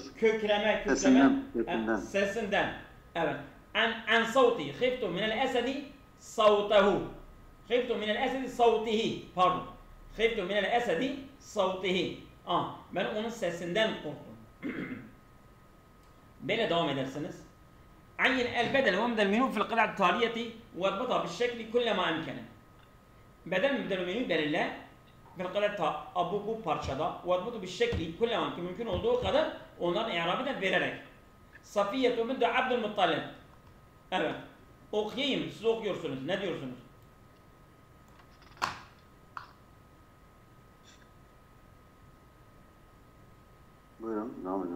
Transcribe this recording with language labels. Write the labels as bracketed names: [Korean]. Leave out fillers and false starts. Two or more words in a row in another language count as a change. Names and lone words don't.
[Turkish] kökleme. Sesinden. Evet. En savti. [Arabic] خفت من الأسد صوته. خفت من الأسد صوته. [Turkish] Pardon. [Arabic] خفت من الأسد صوته. [Turkish] Ben onun sesinden korktum. Böyle devam edersiniz. [Arabic] عين البدل ومبدل منه في القطعة التالية واضبطها بالشكل كلما أمكن. [Turkish] Bedel mübdel menü belirle. Bu parçada [Arabic] واضبطه بالشكل كلما [Turkish] mümkün olduğu kadar onların i'rabı da vererek. Safiyetu müdde Abdülmuttalib. Evet. Okuyayım. Siz okuyorsunuz. Ne diyorsunuz? Buyurun. Devam edin.